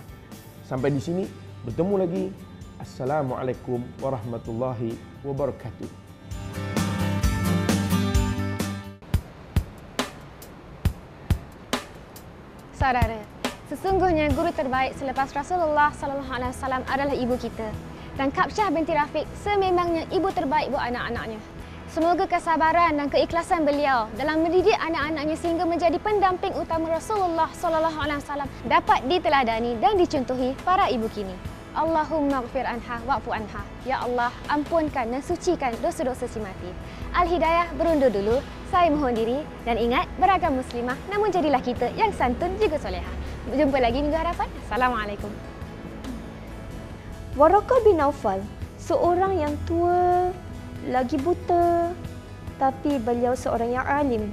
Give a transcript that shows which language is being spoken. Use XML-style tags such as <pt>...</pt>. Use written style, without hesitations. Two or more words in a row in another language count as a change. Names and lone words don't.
<ms>Sampai di sini, bertemu lagi.</ms> <ar>السلام عليكم ورحمة الله وبركاته.</ar> <ms>Saudara, sesungguhnya guru terbaik selepas Rasulullah</ms> <ar>صلى الله عليه وسلم</ar> <ms>adalah ibu kita. Dan Kabsyah binti Rafi' sememangnya ibu terbaik buat anak-anaknya. Semoga kesabaran dan keikhlasan beliau dalam mendidik anak-anaknya sehingga menjadi pendamping utama Rasulullah</ms> <ar>صلى الله عليه وسلم</ar> <ms>dapat diteladani dan dicontohi para ibu kini.</ms> <ar>اللهم اغفر عنها واعف عنها.</ar> <ms>Ya Allah, ampunkan dan sucikan dosa-dosa si mati. Al-Hidayah berundur dulu. Saya mohon diri dan ingat, beragam muslimah namun jadilah kita yang santun juga solehah. Berjumpa lagi minggu hadapan. Assalamualaikum. Waraqah bin Naufal, seorang yang tua, lagi buta, tapi beliau seorang yang alim.</ms>